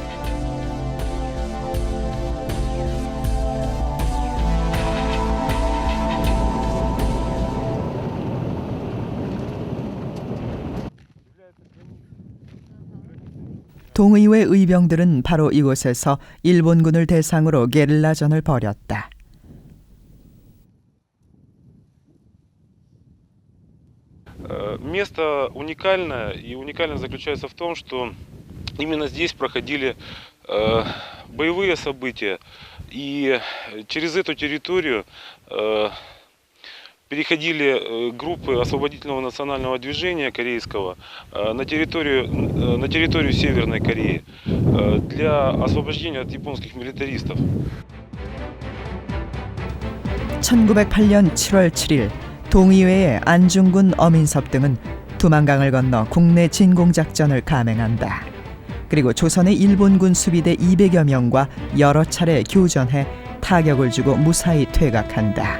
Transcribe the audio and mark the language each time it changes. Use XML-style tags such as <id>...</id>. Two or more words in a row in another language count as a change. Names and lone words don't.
<ko>동의회 의병들은 바로 이곳에서 일본군을 대상으로 게릴라전을 벌였다.</ko> <ru>Место уникальное, и уникальность заключается в том, что именно здесь проходили боевые события, и через эту территорию переходили группы освободительного национального движения корейского на территорию Северной Кореи для освобождения от японских милитаристов.</ru> <ko>1908년 7월 7일 동의회의 안중근, 어민섭 등은 두만강을 건너 국내 진공작전을 감행한다. 그리고 조선의 일본군 수비대 200여 명과 여러 차례 교전해 타격을 주고 무사히 퇴각한다.</ko>